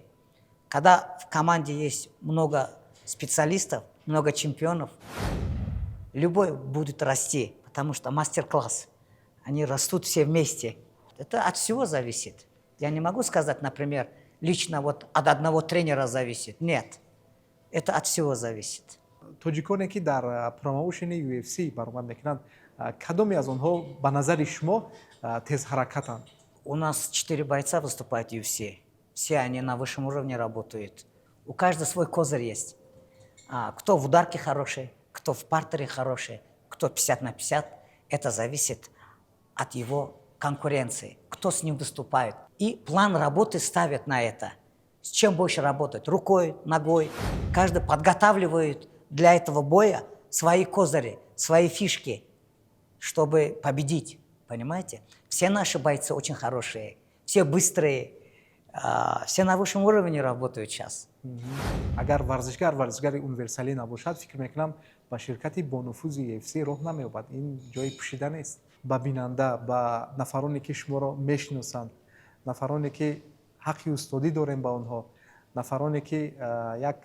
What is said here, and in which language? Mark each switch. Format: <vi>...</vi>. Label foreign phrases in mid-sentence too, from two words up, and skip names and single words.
<ru>Когда в команде есть много специалистов, много чемпионов, любой будет расти, потому что мастер-класс. Они растут все вместе. Это от всего зависит. Я не могу сказать, например, лично вот от одного тренера зависит. Нет. Это от всего зависит.</ru> <tg>тоҷиконе ки дар промоушени UFC баромад мекунанд, кадоме аз онҳо ба назари шумо тезҳаракатанд?</tg> <ru>У нас 4 бойца выступают в UFC. Все они на высшем уровне работают. У каждого свой козырь есть. Кто в ударке хороший, кто в партере хороший, кто 50 на 50. Это зависит от его конкуренции. Кто с ним выступает. И план работы ставят на это. С чем больше работать? Рукой, ногой. Каждый подготавливает для этого боя свои козыри, свои фишки, чтобы победить. Понимаете? Все наши бойцы очень хорошие, все быстрые, все на высшем уровне работают сейчас.</ru> <tg>агар варзишгари универсалӣ набошад, фикр мекунам ба ширкати бонуфузи UFC роҳ намеёбад. Ин ҷои пӯшида нест. ба бинанда, ба нафароне ки шуморо мешиносанд, нафароне ки ҳаққи устодӣ дорем ба онҳо, нафароне ки як</tg>